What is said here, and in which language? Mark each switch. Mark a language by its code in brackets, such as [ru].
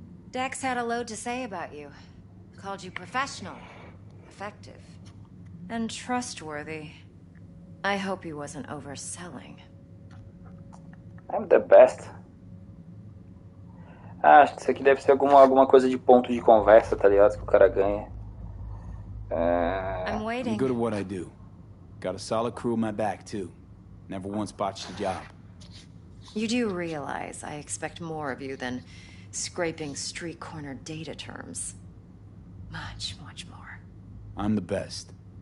[en] Dex had a load to say about you. Called you professional, effective, and trustworthy. I hope he wasn't overselling. I'm the best. [pt] Ah, acho que isso aqui deve ser alguma coisa de ponto de conversa, tá ligado? Que o cara ganha. [en] I'm waiting. I'm good at what I do. Got a solid crew on my back, too. Never once botched a job. You do realize I expect more of you than scraping street corner data terms. Much, much more. I'm the best.